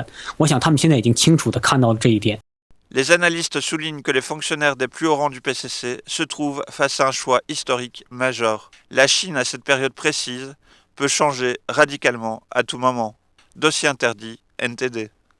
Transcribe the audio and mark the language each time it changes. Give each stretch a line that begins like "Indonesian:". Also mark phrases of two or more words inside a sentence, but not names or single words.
Chinese: 我想他们现在已经清楚地看到了这一点。
French: Les analystes soulignent que les fonctionnaires des plus hauts rangs du PCC se trouvent face à un choix historique majeur. La Chine, à cette période précise, peut changer radicalement à tout moment. Dossier interdit, NTD.